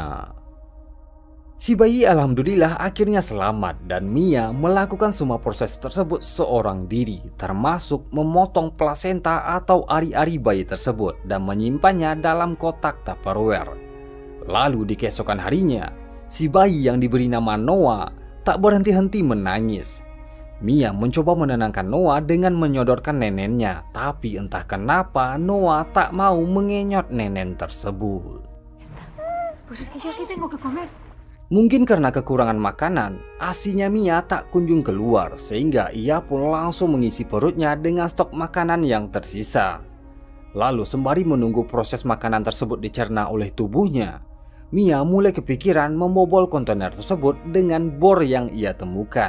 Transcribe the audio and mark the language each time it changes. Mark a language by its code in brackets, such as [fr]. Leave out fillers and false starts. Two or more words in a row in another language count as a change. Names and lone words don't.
[id] Si bayi alhamdulillah akhirnya selamat dan Mia melakukan semua proses tersebut seorang diri, termasuk memotong plasenta atau ari-ari bayi tersebut dan menyimpannya dalam kotak Tupperware. Lalu di keesokan harinya, si bayi yang diberi nama Noah tak berhenti-henti menangis. Mia mencoba menenangkan Noah dengan menyodorkan nenennya, tapi entah kenapa Noah tak mau mengenyot nenen tersebut. [es] Pues es que yo sí tengo que comer. [id] Mungkin karena kekurangan makanan, ASINya Mia tak kunjung keluar sehingga ia pun langsung mengisi perutnya dengan stok makanan yang tersisa. Lalu sembari menunggu proses makanan tersebut dicerna oleh tubuhnya, Mia mulai kepikiran membobol kontainer tersebut dengan bor yang ia temukan.